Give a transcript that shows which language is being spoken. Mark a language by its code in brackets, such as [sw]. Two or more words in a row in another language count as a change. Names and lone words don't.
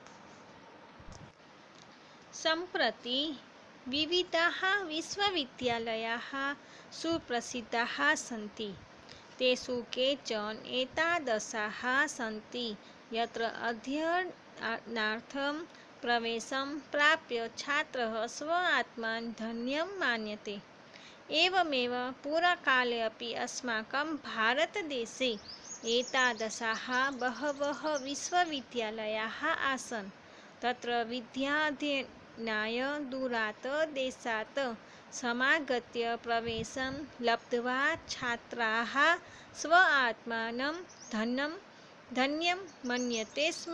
[sa] સંપ્રતિ વિવિધાઃ વિશ્વવિદ્યાલયાઃ સુપ્રસિદ્ધાઃ સન્તિ. તેષુ કેચન એતાદશાઃ સન્તિ યત્ર અધ્યયનાર્થં પ્રવેશં પ્રાપ્ય છાत्रः સ્વ આત્માન ધન્યં માન્યતે. एवमेव पुराकाले अपि अस्माकं भारतदेशे एतादृशाः बहवः विश्वविद्यालयाः आसन्. तत्र विद्याध्ययनाय दूरात् देशात् समागत्य प्रवेशं लब्ध्वा छात्राः स्व आत्मानं धन्यं मन्यते स्म.